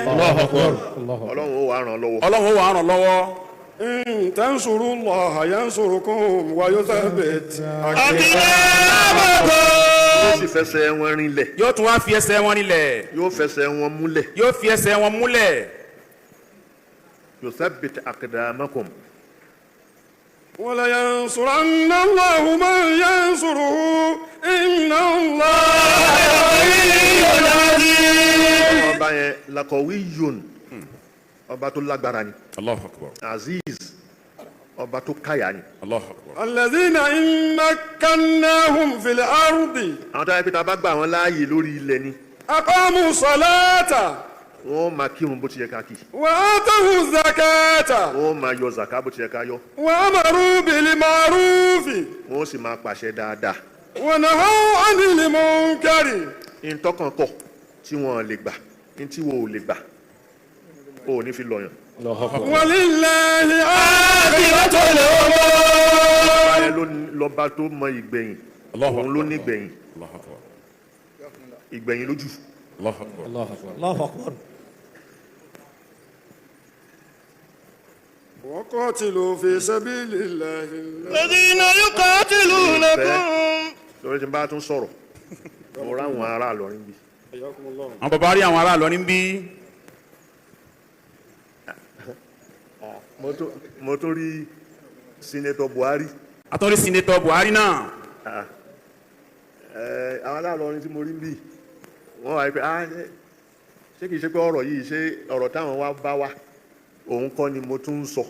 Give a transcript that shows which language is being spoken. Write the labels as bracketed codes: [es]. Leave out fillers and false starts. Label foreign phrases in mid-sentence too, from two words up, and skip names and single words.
[ar] الله أكبر. [yo] Ọlọ́run ó wà ràn lọ́wọ́. Ọlọ́run ó wà ràn lọ́wọ́. [ar] إن تنصروا الله ينصركم ويثبت [yo] aqdamakum. yóò sì fẹsẹ̀ wọn rinlẹ̀. yóò tún wá fi ẹsẹ̀ wọn rinlẹ̀. yóò fẹsẹ̀ wọn múlẹ̀. yóò fi ẹsẹ̀ wọn múlẹ̀. [ar] يثبت أقدامكم. ولينصرن الله من ينصره إن الله قوي عزيز. [yo] ọba yẹn laqawiyyun ọba tó lágbára ni. [ar] الله أكبر. [yo] aziz ọba tó káyà ni. [ar] الله أكبر. الذين إن مكناهم في الأرض. [yo] àwọn tó yẹ pé tá a bá gbà wọn láàyè lórí ilẹ̀ ni. [ar] أقاموا الصلاة. [yo] wọ́n máa kírun bó ti yẹ ká kí. [ar] وآتوا الزكاة. [yo] wọ́n máa yọ zaka bó ti yẹ ká yọ. [ar] وأمروا بالمعروف. [yo] wọ́n sì máa pàṣẹ dáadáa. [ar] ونهوا عن المنكر. [yo] ìtọ́kàn kọ̀ tí wọ́n lè gbà ní tí wọ́n ò lè gbà ó ní fi lọ́yàn. [ar] ولله عاقبة الأمور. [yo] báyẹn lọ́ba tó mọ ìgbẹ̀yìn òun ló ní ìgbẹ̀yìn ìgbẹ̀yìn lójú. [ar] الله أكبر. الله أكبر. وقاتلوا في سبيل الله الذين يقاتلونكم. [yo] lórí tí n bá tún sọ̀rọ̀ mo ráwọn ará Ìlọrin bí. àwọn bàbá rí àwọn ará Ìlọrin bí. mo tún rí Senator Buhari. a tún rí Senator Buhari náà. àwọn ará Ìlọrin tí mo rí bí wọ́n wá pé ṣé kìí ṣe pé ọ̀rọ̀ yìí ṣe ọ̀rọ̀ táwọn wá bá wá òun kọ́ ni mo tún ń sọ.